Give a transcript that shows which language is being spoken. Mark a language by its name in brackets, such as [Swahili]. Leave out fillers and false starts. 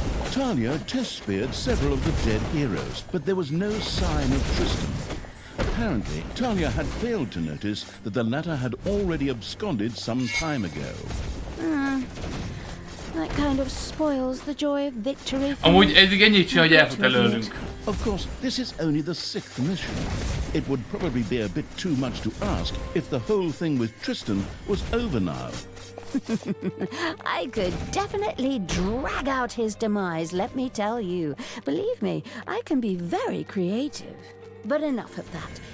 [English] Talia test-speared several of the dead heroes, but there was no sign of Tristan. Apparently, Talia had failed to notice that the latter had already absconded some time ago. That kind of spoils the joy of victory. [Hungarian] Amúgy eddig ennyit csinál, hogy elfut előlünk. [English] Of course, this is only the 6th mission. It would probably be a bit too much to ask if the whole thing with Tristan was over now. I could definitely drag out his demise, let me tell you. Believe me, I can be very creative. But enough of that.